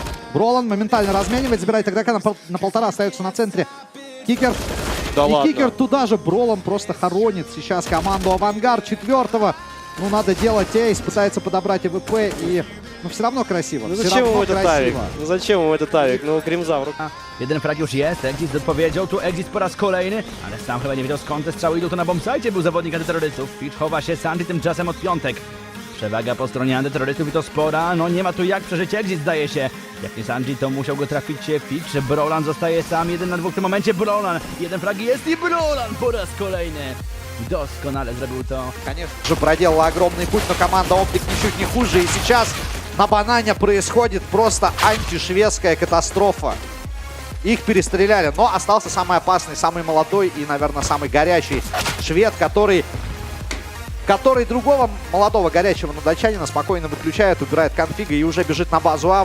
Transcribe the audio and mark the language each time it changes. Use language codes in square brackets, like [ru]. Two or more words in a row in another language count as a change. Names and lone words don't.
[ru] Бролан моментально разменивает, забирает игрока на полтора, остается на центре. Кикер. Да и ладно. Кикер туда же. Бролан просто хоронит сейчас команду Авангард. Четвертого. Ну, надо делать эйс, пытается подобрать АВП и... Ну, все равно красиво. Ну зачем ему этот авик? Ну зачем ему этот авik? No Grimza. [pl] Jeden frag już jest, Exit odpowiedział, tu Exit po raz kolejny, ale sam chyba nie wiedział skąd te strzały idą, to na bombsite był zawodnik antyterrorystów. Fitch chowa się, Sandy tymczasem od piątek. Przewaga po stronie antyterrorystów i to spora, no nie ma tu jak przeżyć Exit, zdaje się. Jak nie Sandy, to musiał go trafić Fitch, Brollan zostaje sam, 1 na 2 w tym momencie, Brollan, jeden frag jest i Brollan po raz kolejny. Doskonale zrobił to. [ru] Конечно же, проделала огромный путь, но команда Оптик ничуть не хуже. И сейчас на банане происходит просто антишведская катастрофа. Их перестреляли, но остался самый опасный, самый молодой и, наверное, самый горячий швед, который другого молодого горячего датчанина спокойно выключает, убирает конфига и уже бежит на базу А.